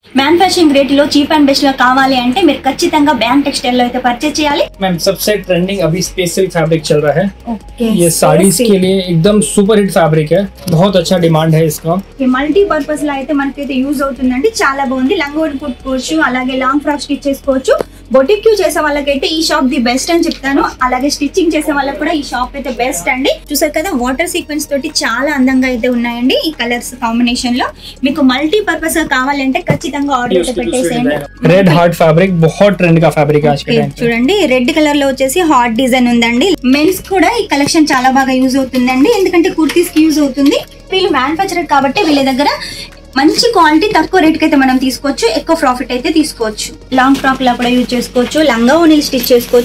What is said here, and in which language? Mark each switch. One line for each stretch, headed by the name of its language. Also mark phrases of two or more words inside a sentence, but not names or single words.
English: manufacturing rate low cheap and best
Telugu: గా కావాలి అంటే మీరు ఖచ్చితంగా బ్యాంక్ టెక్స్టైల్ లో అయితే పర్చేస్ చేయాలి।
Hindi: मैम सबसे ट्रेंडिंग अभी
English: space silk fabric
Hindi: चल रहा है। ओके, ये साड़ीज के लिए एकदम
English: super hit fabric
Hindi: है, बहुत अच्छा डिमांड है इसका।
Telugu: ये
English: multi purpose
Telugu: లో అయితే మనకైతే యూజ్ అవుతుందండి, చాలా బాగుంది। లంగోని కుట్టుకోవచ్చు, అలాగే
English: long frock stitch
Telugu: చేసుకోవచ్చు। బొటిక్ చేసే వాళ్ళకైతే ఈ షాప్
English: the best
Telugu: అని చెప్తాను, అలాగే స్టిచ్చింగ్ చేసే వాళ్ళకి కూడా ఈ షాప్ అయితే బెస్ట్ అండి। చూసారు కదా
English: water sequence
Telugu: తోటి చాలా అందంగా అయితే ఉన్నాయండి ఈ
English: colours combination
Telugu: లో। మీకు
English: multi purpose
Telugu: గా కావాలంటే ఖచ్చితంగా ఆర్డర్ అయితే పెట్టేసేయండి।
English: red heart fabric
Hindi: बहुत ट्रेंड का फैब्रिक है आज के टाइम पे।
Telugu: చూడండి
English: red colour
Telugu: లో వచ్చేసి
English: heart design
Telugu: ఉందండి। మెన్స్ కూడా ఈ కలెక్షన్ చాలా బాగా యూజ్ అవుతుందండి, ఎందుకంటే కుర్తీస్ కి యూజ్ అవుతుంది। వీళ్ళు మ్యానుఫ్యాక్చరర్ కాబట్టి వీళ్ళ దగ్గర మంచి క్వాలిటీ తక్కువ రేట్ కి అయితే మనం తీసుకోవచ్చు, ఎక్కువ ప్రాఫిట్ అయితే తీసుకోవచ్చు।
English: long frock
Telugu: లా కూడా యూజ్ చేసుకోవచ్చు, లంగా ఓనీలు స్టిచ్ చేసుకోవచ్చు।